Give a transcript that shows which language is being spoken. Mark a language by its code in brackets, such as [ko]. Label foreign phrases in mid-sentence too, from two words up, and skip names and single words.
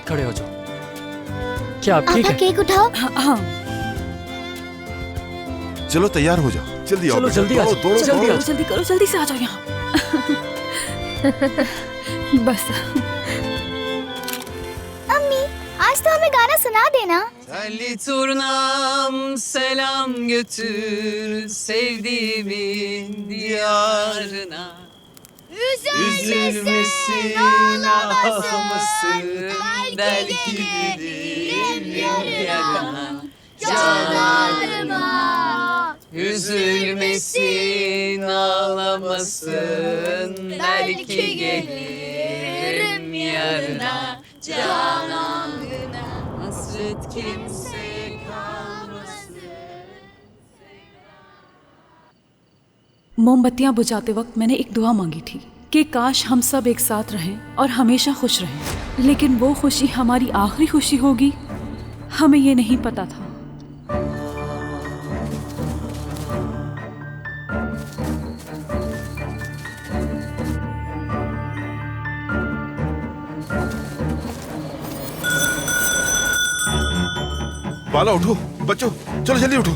[hi] साथ खड़े हो जाओ। क्या आप ठीक आपा है? केक उठाओ। हाँ चलो तैयार हो जाओ, जल्दी आओ। चलो बेटा, जल्दी आ दौड़ो, जाओ, दौड़ो, जल्दी दौड़ो। आ जाओ। जल्दी करो, जल्दी से आ जाओ यहाँ। बस अम्मी आज तो हमें गाना सुना देना। [tr] Telli turnam selam götür sevdiğimin diyarına. Üzülmesin ağlamasın belki gelirim yarına canlarıma. Üzülmesin ağlamasın belki gelirim yarına canlarına. Hasret kimse kalmasın. [hi] मोमबत्तियां बुझाते वक्त मैंने एक दुआ मांगी थी कि काश हम सब एक साथ रहें और हमेशा खुश रहें। लेकिन वो खुशी हमारी आखिरी खुशी होगी, हमें ये नहीं पता था। बाला उठो, बच्चों चलो जल्दी उठो।